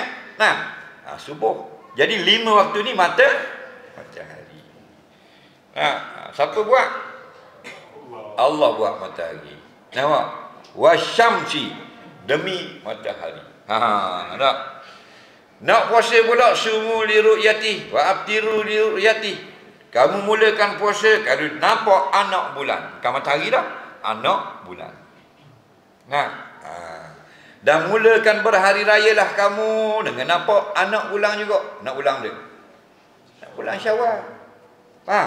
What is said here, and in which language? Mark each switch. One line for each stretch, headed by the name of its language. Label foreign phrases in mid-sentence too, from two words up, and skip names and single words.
Malay: Subuh. Jadi 5 waktu ni matahari. Siapa buat? Allah buat matahari. Nampak? Wasyamsi, demi matahari. Nak puasa pula,
Arabic: صوموا لرؤيته وأفطروا لرؤيته.
Malay: Kamu mulakan puasa kalau nampak anak bulan. Bukan matahari dah, anak bulan. Dan mulakan berhari raya lah kamu dengan nampak anak bulan juga. Nak bulan dia, nak bulan Syawal. Faham?